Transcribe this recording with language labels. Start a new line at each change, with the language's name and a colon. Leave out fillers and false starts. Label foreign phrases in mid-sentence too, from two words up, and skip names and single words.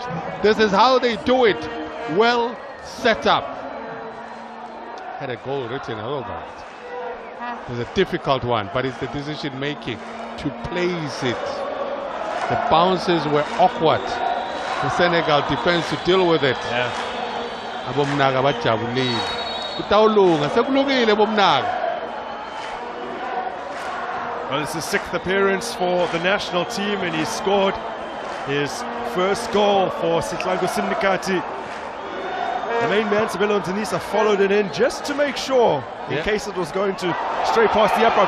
English: This is how they do it. Well set up. Had a goal written all over it. It's a difficult one, but it's the decision making to place it. The bounces were awkward. The Senegal defense to deal with it. Yeah.
Swati: Abomnaga bajabulile. Utawulunga sekulungile bomnaga.
English: Well, it's his 6th appearance for the national team, and he scored his first goal for Sitlango Syndicati. The main man, Sabelo Ntanisa, followed it in just to make sure, in case it was going to stray past the upright.